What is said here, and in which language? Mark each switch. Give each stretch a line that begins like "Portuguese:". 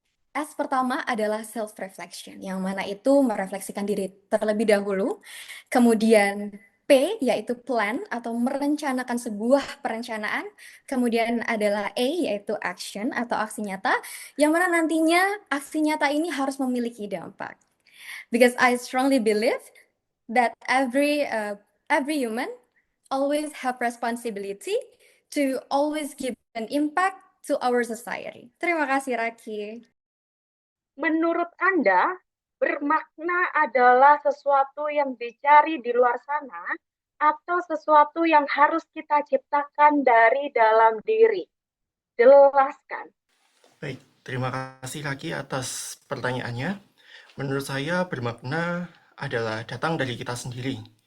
Indonesian: S pertama adalah self-reflection, yang mana itu merefleksikan diri terlebih dahulu, kemudian P yaitu plan atau merencanakan sebuah perencanaan, kemudian adalah A yaitu action atau aksi nyata, yang mana nantinya aksi nyata ini harus memiliki dampak.
English: Because I strongly believe that every human always have responsibility to always give an impact to our society.
Indonesian: Terima kasih, Raki. Menurut Anda, bermakna adalah sesuatu yang dicari di luar sana atau sesuatu yang harus kita ciptakan dari dalam diri? Jelaskan. Baik, terima kasih Raki atas pertanyaannya. Menurut saya bermakna adalah datang dari kita sendiri.